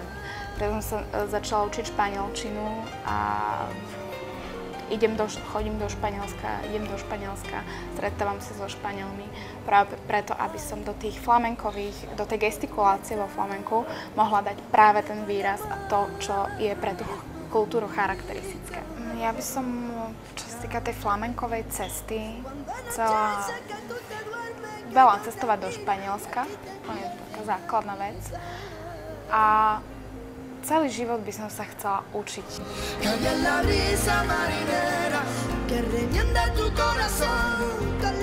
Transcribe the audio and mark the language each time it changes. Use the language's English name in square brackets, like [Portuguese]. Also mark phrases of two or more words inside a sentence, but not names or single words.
[Slovak] Preto som sa začala učiť španielčinu a chodím do Španielska, idem do Španielska, stretávam sa so Španielmi, práve preto, aby som do tých flamenkových, do tej gestikulácie vo flamenku mohla dať práve ten výraz a to, čo je pre tú kultúru charakteristické. Ja by som, čo sa týka tej flamenkovej cesty, chcela veľa cestovať do Španielska, to je taká základná vec. A celý život by som sa chcela učiť. [Spanish] Cambia la brisa marinera que revienta tu corazón.